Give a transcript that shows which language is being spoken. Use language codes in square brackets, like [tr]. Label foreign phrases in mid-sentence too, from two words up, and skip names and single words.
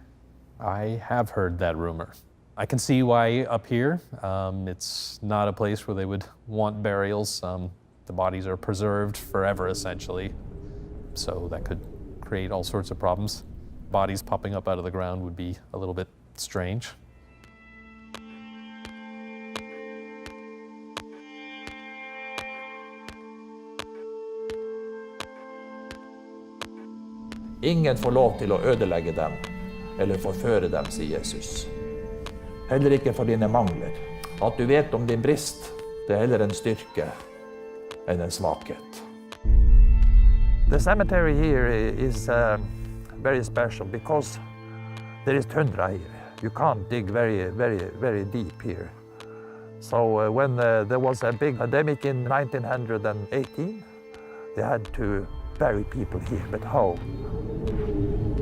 [en] I have heard that rumor. I can see why up here. It's not a place where they would want burials. The bodies are preserved forever, essentially. So that could create all sorts of problems. Bodies popping up out of the ground would be a little bit strange. [no] Ingen får lov til å ødelegge dem eller forføre dem, sier Jesus. Heller ikke for dine mangler. At du vet om din brist, det er heller en styrke enn en svakhet. [en] The cemetery here is very special because there is tundra here. You can't dig very deep here. So when there was a big pandemic in 1918, they had to bury people here, but how?